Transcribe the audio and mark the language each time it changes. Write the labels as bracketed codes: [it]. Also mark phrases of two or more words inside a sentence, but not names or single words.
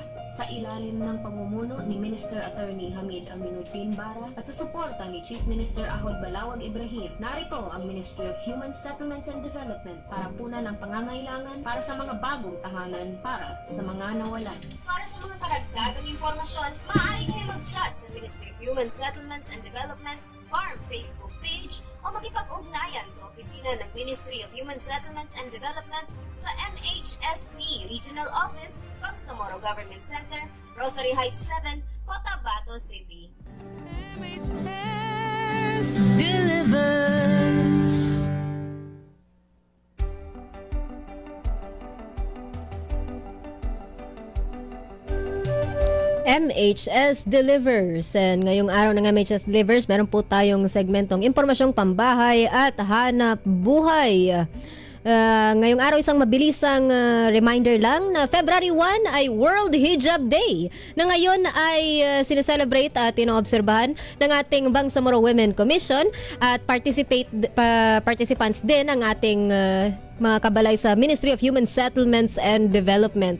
[tl] Sa ilalim ng pamumuno ni Minister Attorney Hamid Aminuddin Bara at sa suporta ni Chief Minister Ahod Balawag Ibrahim, narito ang Ministry of Human Settlements and Development para punan ang pangangailangan para sa mga bagong tahanan para sa mga nawalan. Para sa mga karagdagang impormasyon, maaari kayo mag-chat sa Ministry of Human Settlements and Development FARM Facebook page o makipag-ugnayan sa opisina ng Ministry of Human Settlements and Development sa MHSD Regional Office, Bangsamoro Government Center, Rosary Heights 7, Cotabato City. [en] MHS delivers. MHS Delivers. [tl] And ngayong araw ng MHS Delivers, meron po tayong segmentong impormasyong pambahay at hanap buhay. Ngayong araw, isang mabilisang reminder lang na February 1 ay World Hijab Day na ngayon ay sineselebrate at inoobserbahan ng ating Bangsamoro Women Commission at participants din ang ating mga kabalay sa Ministry of Human Settlements and Development.